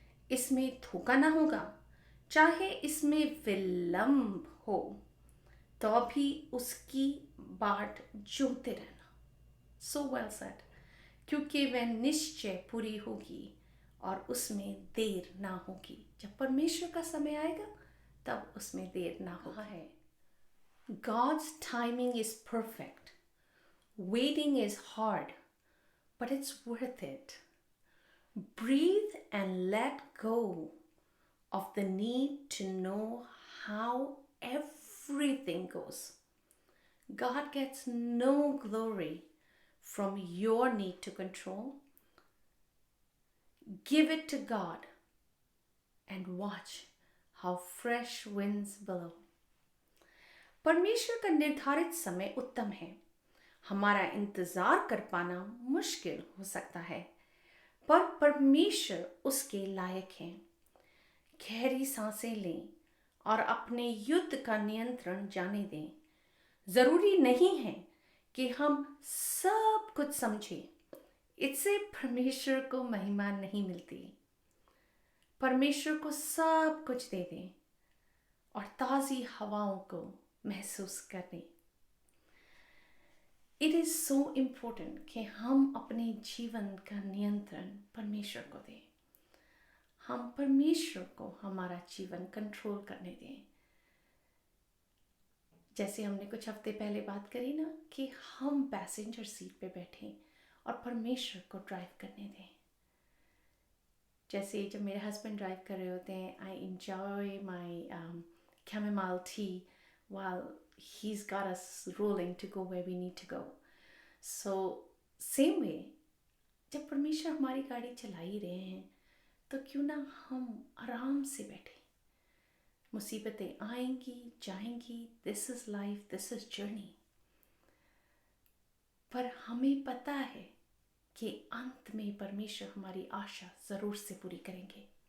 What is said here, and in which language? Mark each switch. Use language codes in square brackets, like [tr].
[hi] इसमें धोखा ना होगा, चाहे इसमें विलंब हो तो भी उसकी बाट जोते रहना। [en] so well said, [hi] क्योंकि वह निश्चय पूरी होगी और उसमें देर ना होगी। जब परमेश्वर का समय आएगा तब उसमें देर ना होगा। [en] है God's timing is perfect. Waiting is hard, but it's worth it. Breathe and let go of the need to know how everything goes. God gets no glory from your need to control. Give it to God and watch how fresh winds blow. [hi] परमेश्वर का निर्धारित समय उत्तम है। हमारा इंतजार कर पाना मुश्किल हो सकता है, पर परमेश्वर उसके लायक हैं। गहरी सांसें लें और अपने युद्ध का नियंत्रण जाने दें। जरूरी नहीं है कि हम सब कुछ समझें, इससे परमेश्वर को महिमा नहीं मिलती। परमेश्वर को सब कुछ दे दें और ताज़ी हवाओं को महसूस करें। [en] it is so important [hi] कि हम अपने जीवन का नियंत्रण परमेश्वर को दें। हम परमेश्वर को हमारा जीवन कंट्रोल करने दें। जैसे हमने कुछ हफ्ते पहले बात करी ना, कि हम पैसेंजर सीट पे बैठें और परमेश्वर को ड्राइव करने दें। जैसे जब मेरे हस्बैंड ड्राइव कर रहे होते हैं, [en] I enjoy my chamomile tea while he's got us rolling to go where we need to go. So same way, [hi] जब परमेश्वर हमारी गाड़ी चला ही रहे हैं तो क्यों ना हम आराम से बैठे। मुसीबतें आएंगी जाएंगी, [en] this is life, this is journey, [hi] पर हमें पता है कि अंत में परमेश्वर हमारी आशा जरूर से पूरी करेंगे।